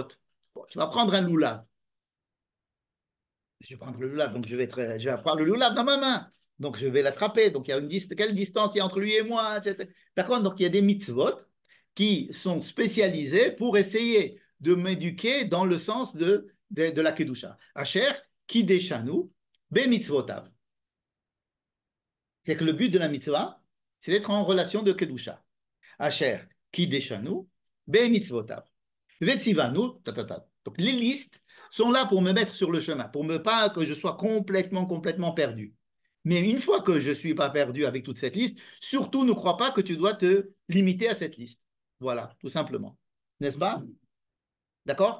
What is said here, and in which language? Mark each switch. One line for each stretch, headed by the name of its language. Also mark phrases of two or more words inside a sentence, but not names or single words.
French: Bon, tu vas prendre un lulav. Je vais prendre le lulav, donc je vais avoir le lulav dans ma main. Donc je vais l'attraper. Donc il y a quelle distance il y a entre lui et moi, etc. D'accord? Donc il y a des mitzvot qui sont spécialisés pour essayer de m'éduquer dans le sens de la kedusha.
Hebrew: אשר, קדשנו, במצוותיו.
French: C'est que le but de la mitzvah, c'est d'être en relation de kedusha.
Hebrew: אשר, קדשנו, במצוותיו.
French: Vetsivanu, Donc les listes sont là pour me mettre sur le chemin, pour ne pas que je sois complètement perdu. Mais une fois que je ne suis pas perdu avec toute cette liste, surtout ne crois pas que tu dois te limiter à cette liste. Voilà, tout simplement. N'est-ce pas? D'accord?